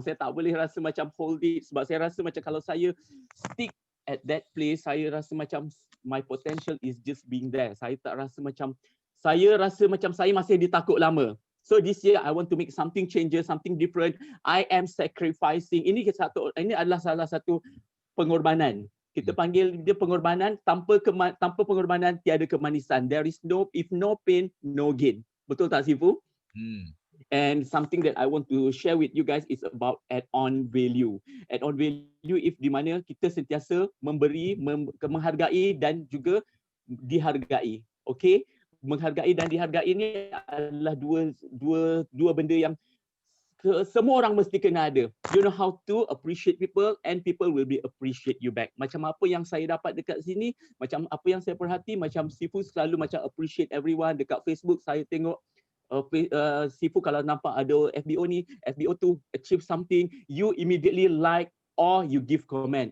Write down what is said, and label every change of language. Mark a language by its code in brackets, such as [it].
[ms] Saya tak boleh rasa macam hold it sebab saya rasa macam kalau saya [en] stick at that place, [ms] saya rasa macam [en] my potential is just being there. [ms] Saya tak rasa macam, saya rasa macam saya masih ditakut lama. [en] So this year I want to make something changes, something different. I am sacrificing. [ms] Ini adalah salah satu pengorbanan. Kita panggil dia pengorbanan. Tanpa pengorbanan tiada kemanisan. [en] There is if no pain, no gain. [ms] Betul tak Sifu? [en] And something that I want to share with you guys is about add-on value. [ms] Add-on value if di mana kita sentiasa memberi, menghargai dan juga dihargai. Okay? Menghargai dan dihargai ini adalah dua benda yang semua orang mesti kena ada. [en] You know how to appreciate people and people will be appreciate you back. [ms] Macam apa yang saya dapat dekat sini, macam apa yang saya perhati, macam Sifu selalu macam appreciate everyone. Dekat Facebook saya tengok Sifu kalau nampak ada FBO ni, FBO tu [en] achieve something, you immediately like or you give comment.